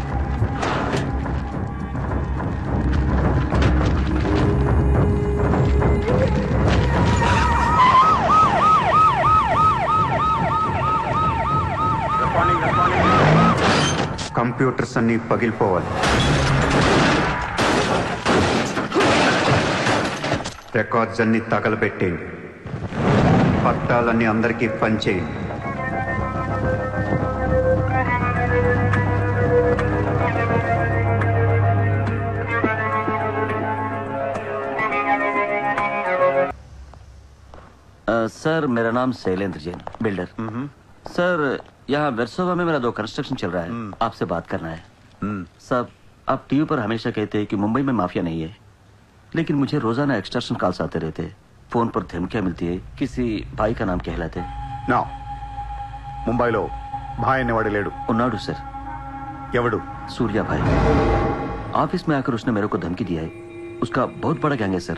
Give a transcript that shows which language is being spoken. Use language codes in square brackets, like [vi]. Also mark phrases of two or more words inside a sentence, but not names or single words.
[te] కంప్యూటర్స్ అన్నీ పగిలిపోవాలి. రికార్డ్స్ అన్నీ తగలబెట్టేయండి. పట్టాలన్నీ అందరికీ పంచేయండి. [hi] सर मेरा नाम शैलेंद्र जैन, बिल्डर। सर यहाँ वेरसोवा में मेरा 2 कंस्ट्रक्शन चल रहा है, आपसे बात करना है। सब आप टीवी पर हमेशा कहते हैं कि मुंबई में माफिया नहीं है, लेकिन मुझे रोजाना [en] extortion calls [hi] आते रहते हैं। फोन पर धमकियां मिलती है, किसी भाई का नाम कहलाते हैं। [te] నా ముంబైలో భాయ్ అనేవాడు లేడు. ఉన్నాడు सर। ఎవడు? [hi] सूर्या भाई। ऑफिस में आकर उसने मेरे को धमकी दिया है। उसका बहुत बड़ा गैंग है सर।